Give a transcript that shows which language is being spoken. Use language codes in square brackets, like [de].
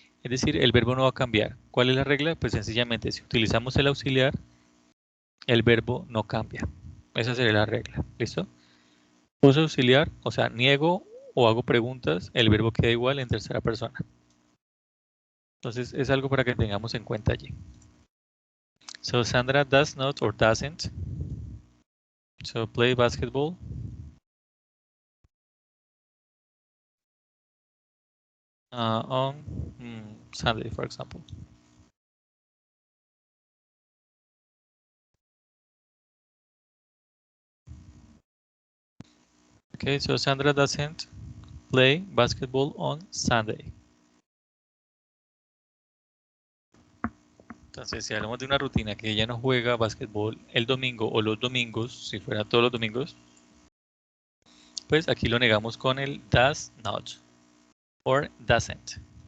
[es] Es decir, el verbo no va a cambiar. ¿Cuál es la regla? Pues sencillamente, si utilizamos el auxiliar, el verbo no cambia. Esa sería la regla, ¿listo? Uso auxiliar, o sea, niego o hago preguntas, el verbo queda igual en tercera persona. Entonces, es algo para que tengamos en cuenta allí. [en] So, Sandra does not or doesn't. So, play basketball. On Sunday, for example. Okay, so Sandra doesn't play basketball on Sunday. [es] Entonces, si hablamos de una rutina que ella no juega basketball el domingo o los domingos, si fuera todos los domingos, pues aquí lo negamos con el [en] does not or doesn't.